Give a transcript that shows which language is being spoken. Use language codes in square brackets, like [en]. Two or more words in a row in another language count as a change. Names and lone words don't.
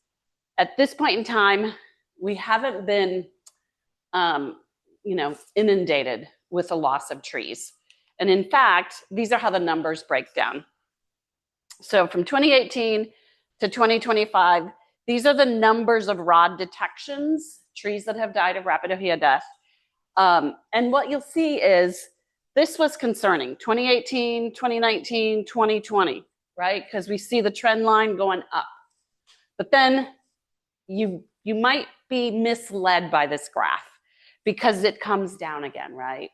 [en] At this point in time, we haven't been inundated with a loss of trees. And in fact, these are how the numbers break down. So from 2018 to 2025, these are the numbers of rod detections, trees that have died of rapid ʻŌhiʻa death. And what you'll see is this was concerning, 2018, 2019, 2020, right? Because we see the trend line going up. But then you might be misled by this graph because it comes down again, right?